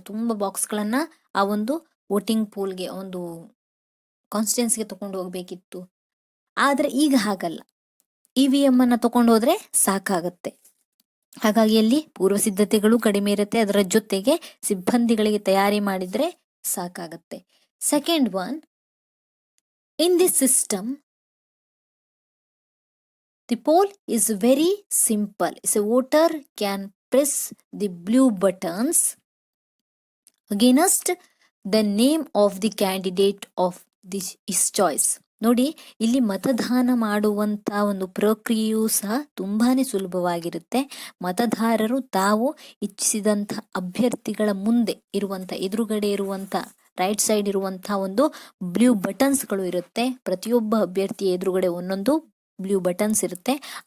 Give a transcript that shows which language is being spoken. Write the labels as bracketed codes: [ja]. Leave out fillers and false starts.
[kn] ತುಂಬಾ ಬಾಕ್ಸ್ಗಳನ್ನ ಆ ಒಂದು ವೋಟಿಂಗ್ ಪೂಲ್ಗೆ, ಒಂದು ಕಾನ್ಸ್ಟಿಟ್ಯೂನ್ಸಿಗೆ ತಗೊಂಡು ಹೋಗ್ಬೇಕಿತ್ತು. ಆದ್ರೆ ಈಗ ಹಾಗಲ್ಲ, ಇವಿಎಂ ಅನ್ನ ತಗೊಂಡು ಹೋದ್ರೆ ಸಾಕಾಗತ್ತೆ. ಹಾಗಾಗಿ ಅಲ್ಲಿ ಪೂರ್ವ ಸಿದ್ಧತೆಗಳು ಕಡಿಮೆ ಇರುತ್ತೆ, ಅದರ ಜೊತೆಗೆ ಸಿಬ್ಬಂದಿಗಳಿಗೆ ತಯಾರಿ ಮಾಡಿದ್ರೆ ಸಾಕಾಗತ್ತೆ. [en] Second one, in this system the poll is very simple. So voter can press the blue buttons against the name of the candidate of his choice. [kn] ನೋಡಿ, ಇಲ್ಲಿ ಮತದಾನ ಮಾಡುವಂತ ಒಂದು ಪ್ರಕ್ರಿಯೆಯೂ ಸಹ ತುಂಬಾನೇ ಸುಲಭವಾಗಿರುತ್ತೆ. ಮತದಾರರು ತಾವು ಇಚ್ಛಿಸಿದಂತ ಅಭ್ಯರ್ಥಿಗಳ ಮುಂದೆ ಇರುವಂತ, ಎದುರುಗಡೆ ಇರುವಂತ ರೈಟ್ ಸೈಡ್ ಇರುವಂತಹ ಒಂದು ಬ್ಲೂ ಬಟನ್ಸ್ಗಳು ಇರುತ್ತೆ. ಪ್ರತಿಯೊಬ್ಬ ಅಭ್ಯರ್ಥಿಯ ಎದುರುಗಡೆ ಒಂದೊಂದು ಬ್ಲೂ ಬಟನ್ಸ್ ಇರುತ್ತೆ.